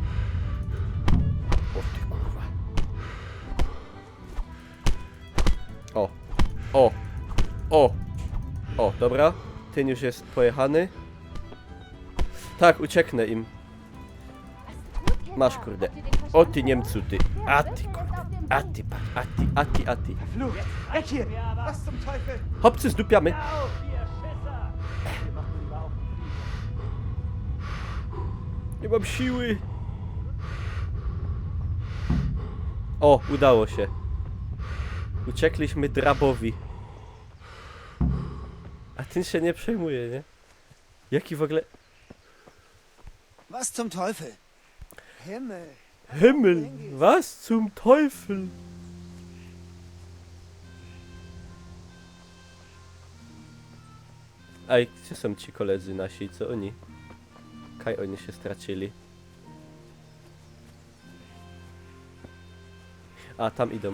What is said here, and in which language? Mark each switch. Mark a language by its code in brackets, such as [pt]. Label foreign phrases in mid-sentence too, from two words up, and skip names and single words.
[pl] O ty kurwa. O. O. O. O, dobra. Ten już jest pojechany. Tak, ucieknę im. Masz kurde. O ty Niemcu ty. A ty kurde. A ty patrz. A ty. [de] Weg hier! Was zum Teufel? [pl] Hopcy zdupiamy. Nie mam siły. O, udało się. Uciekliśmy drabowi. A ten się nie przejmuje, nie? Jaki w ogóle... [de] Was zum Teufel? Himmel. Himmel, was zum Teufel? [pl] Ej, gdzie są ci koledzy nasi? Co oni? Kaj oni się stracili. A, tam idą.